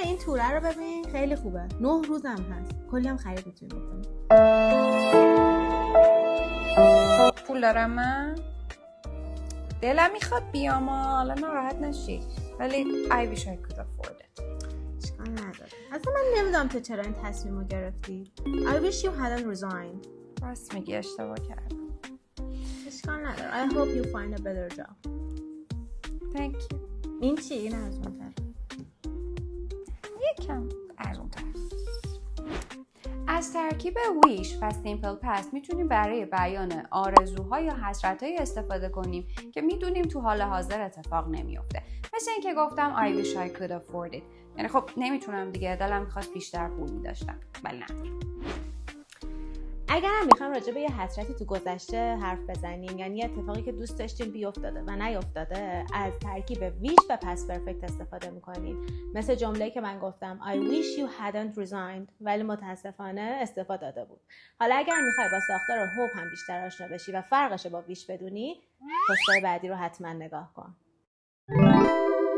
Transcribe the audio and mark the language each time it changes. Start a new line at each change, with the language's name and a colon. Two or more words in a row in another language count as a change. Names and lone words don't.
Persian: این توره رو ببین، خیلی خوبه. 9 روزم هست. کلی هم خرید میتونی بکنی. پول دارم من؟ دلم میخواد بیام، حالا ناراحت نشی، ولی
English: I wish I could afford it.
Persian: اشکال نداره. اصلا من نمیدونم تو چرا این تصمیم رو گرفتی.
English: I wish you hadn't resigned.
Persian: راست میگی، اشتباه کردم. اشکال نداره.
English: I hope you find a better job. Thank you.
Persian: این چی؟ این ارزون‌تره. یکم ارزون‌تر. از ترکیب wish و
English: simple past
Persian: میتونیم برای بیان آرزوها یا حسرت‌های استفاده کنیم که میدونیم تو حال حاضر اتفاق نمیفته. مثل اینکه گفتم
English: I wish I could afford it.
Persian: یعنی خب نمیتونم دیگه، دلم میخواست بیشتر پول می‌داشتم. ولی نه. اگر هم میخوایم راجع به یه حسرتی تو گذشته حرف بزنیم، یعنی اتفاقی که دوست داشتیم بیافتاده و نیافتاده، از ترکیب wish و
English: past perfect
Persian: استفاده میکنیم. مثل جمله‌ای که من گفتم
English: I wish you hadn't resigned،
Persian: ولی متاسفانه استفاده داده بود. حالا اگر میخوای با ساختار hope هم بیشتر آشنا بشی و فرقش با wish بدونی، پست‌های بعدی رو حتما نگاه کن.